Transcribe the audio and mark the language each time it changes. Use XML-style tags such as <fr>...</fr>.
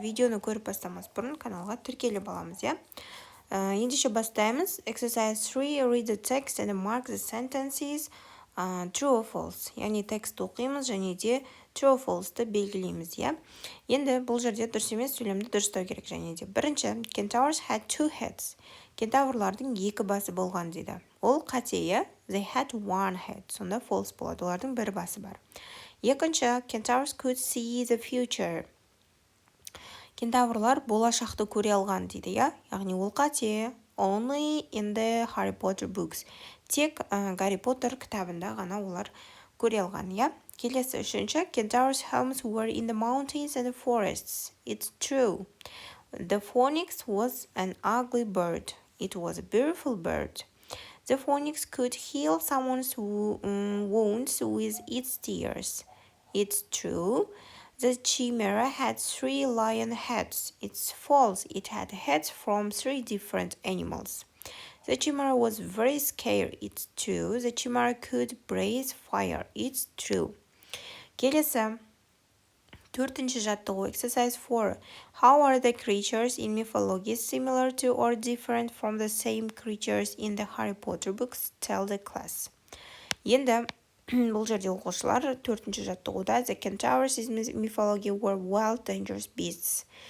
<kk>Видеоны көріп бастамас бұрын каналға тіркеліп аламыз, я? Ендеше бастаймыз.</kk> <en>Exercise 3, read the text and mark the sentences true or false.</en> <kk>Яғни текст оқимыз және де</kk> <en>true or false-</en> <kk>ты белгілейміз, я? Енді бұл жерде дұрыс емес, сөйлемді дұрыстау керек және де. Бірінші,</kk> <en>Centaurs had two heads.</en> <kk>Кентаврлардың екі басы болған дейді. Ол қате, я?</kk> <en>They had one head.</en> <kk>Сонда false болады. Олардың бір басы бар. Екінші,</kk> <en>Centaurs could see the future.</en> <kk>Кентаврлар болашақты көре алған дейді, я? Яғни ол қате.</kk> <en>Only in the Harry Potter books.</en> <kk>Тек Гарри Поттер кітабында ғана олар көре алған, я? Келесі үшінші,</kk> <en>Centaurs' homes were in the mountains and the forests. It's true. The phoenix was an ugly bird. It was a beautiful bird. The phoenix could heal someone's wounds with its tears. It's true. The chimera had 3 lion heads. It's false. It had heads from 3 different animals. The chimera was very scared. It's true. The chimera could breathe fire. It's true.</en> <kk>Келесі, төртінші жаттығу,</kk> <en>exercise 4. How are the creatures in mythology similar to or different from the same creatures in the Harry Potter books? Tell the class.</en> <kk>Енді, бұл жерде оқушылар төртінші жаттығуда</kk> <en>the centaurs in mythology were wild, dangerous beasts.</en>